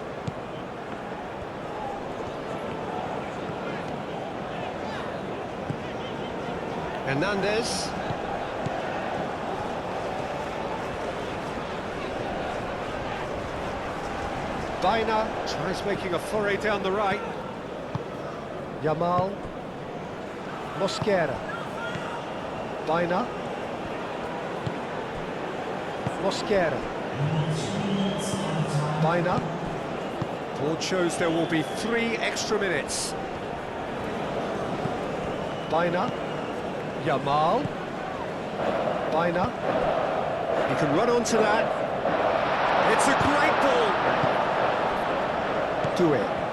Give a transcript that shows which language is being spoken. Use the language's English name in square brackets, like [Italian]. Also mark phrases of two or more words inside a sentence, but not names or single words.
[English] Hernandez. Baina tries making a foray down the right. Yamal. Mosquera. Baina. Mosquera. Baina. Board shows there will be 3 extra minutes. Baina. Yamal. Baina. He can run onto that. It's a great ball. Doué.